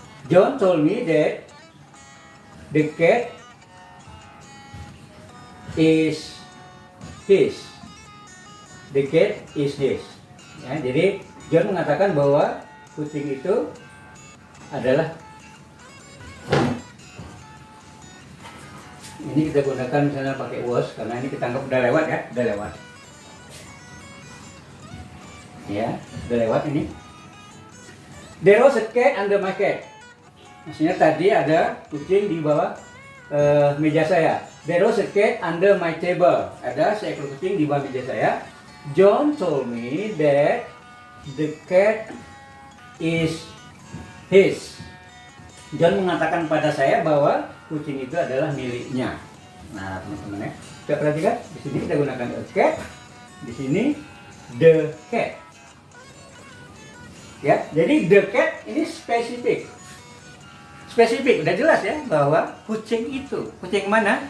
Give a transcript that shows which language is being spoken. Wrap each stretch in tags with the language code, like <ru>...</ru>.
<en>John told me that the cat is his. The cat is his.</en> <id>Ya, jadi John mengatakan bahwa kucing itu adalah, ini kita gunakan misalnya pakai was karena ini kita anggap udah lewat ya, udah lewat. Ya, udah lewat ini.</id> <en>There was a cat under my cat.</en> <id>Maksudnya tadi ada kucing di bawah meja saya.</id> <en>There was a cat under my table.</en> <id>Ada seekor kucing di bawah meja saya.</id> <en>John told me that the cat is his.</en> <id>John mengatakan pada saya bahwa kucing itu adalah miliknya. Nah, teman-teman ya, kita perhatikan di sini kita gunakan a cat, di sini the cat. Ya, jadi the cat ini spesifik. Spesifik, udah jelas ya bahwa kucing itu, kucing mana?</id>